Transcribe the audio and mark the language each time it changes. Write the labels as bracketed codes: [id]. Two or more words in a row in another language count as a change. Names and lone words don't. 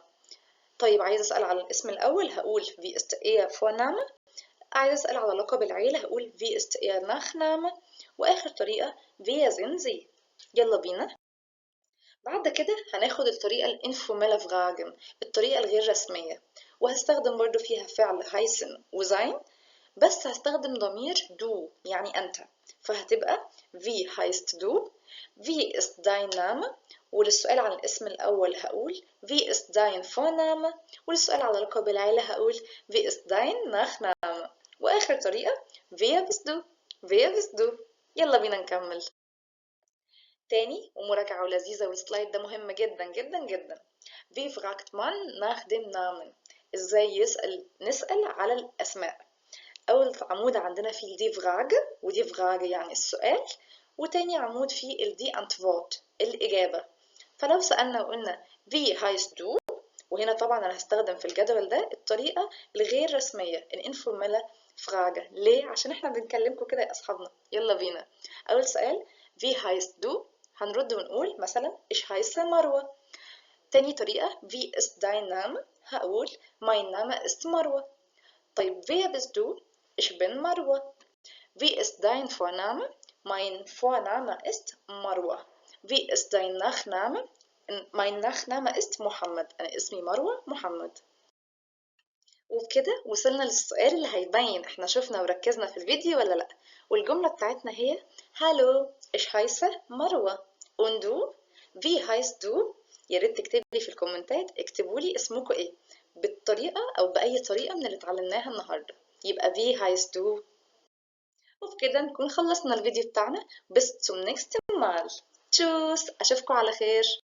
[ar] طيب عايز أسأل على الاسم الأول هقول [de] Wie ist Ihr Vorname؟ [ar] عايز أسأل على لقب العيلة هقول [de] Wie ist Ihr Nachname؟ [ar] وآخر طريقة [de] Wer sind Sie؟ [ar] يلا بينا. بعد كده هناخد الطريقة الانفورمال Fragen، الطريقة الغير رسمية، وهستخدم برضو فيها فعل heißen وsein، بس هستخدم ضمير du يعني أنت، فهتبقى [de] Wie heißt du؟ Wie ist dein Name؟ [ar] وللسؤال عن الاسم الأول هقول [de] Wie ist dein Vorname؟ [ar] وللسؤال على لقب العيلة هقول [de] Wie ist dein Nachname؟ [ar] وآخر طريقة [de] Wer bist du؟ Wer bist du؟ [ar] يلا بينا نكمل تاني ومراجعة ولذيذة، والسلايد ده مهم جدا جدا جدا. [de] Wie fragt man nach dem Namen؟ [ar] ازاي نسأل على الأسماء. أول عمود عندنا فيه [de] die Fragen, [ar] ودي فراج يعني السؤال، وتاني عمود فيه [de] die Antwort [ar] الإجابة. فلو سألنا وقلنا [de] Wie heißt du؟ [ar] وهنا طبعا أنا هستخدم في الجدول ده الطريقة الغير رسمية الانفورمال فراجة. ليه؟ عشان احنا بنكلمكم كده يا أصحابنا. يلا بينا. أول سؤال [de] Wie heißt du؟ [ar] هنرد ونقول مثلا [de] Ich heiße [ar] مروة. تاني طريقة [de] Wie ist dein Name؟ [ar] هقول [de] Mein Name ist [ar] مروة. [de] طيب Wer bist du؟ Ich bin مروة. Wie ist dein Vorname؟ Mein Vorname ist مروة. Wie ist dein Nachname؟ Mein Nachname ist محمد. [ar] أنا اسمي مروة محمد. وبكده وصلنا للسؤال اللي هيبين احنا شفنا وركزنا في الفيديو ولا لأ. والجملة بتاعتنا هي [de] Hallo, ich heiße مروة. Und du؟ Wie heißt du؟ [ar] يا ريت تكتب لي في الكومنتات، اكتبوا لي اسمكم ايه بالطريقة أو بأي طريقة من اللي اتعلمناها النهاردة. [de] يبقى Wie heißt du؟ [ar] وبكده نكون خلصنا الفيديو بتاعنا. [de] bis zum nächsten Mal. [ar] تشوس، أشوفكم على خير.